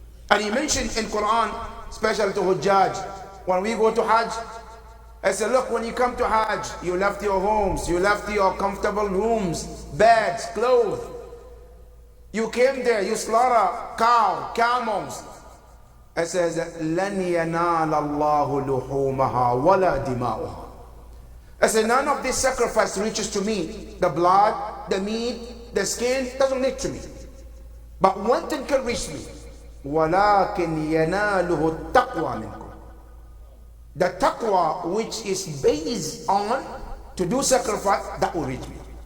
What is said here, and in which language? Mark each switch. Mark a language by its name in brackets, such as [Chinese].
[English] And He mentioned in Quran, especially to Hujjaj, when we go to Hajj, I said, look, when you come to Hajj, you left your homes, you left your comfortable rooms, beds, clothes. You came there, you slaughter cow, camels. It says, [Arabic] لَنْ يَنَالَ اللَّهُ لُحُومَهَا وَلَا دِمَاؤُهَا. [English] I said, none of this sacrifice reaches to me. The blood, the meat, the skin doesn't reach to me. But one thing can reach me. [Arabic] وَلَكِنْ يَنَالُهُ التَّقْوَى مِنْكُمْ. [English] The taqwa which is based on to do sacrifice, that will reach me.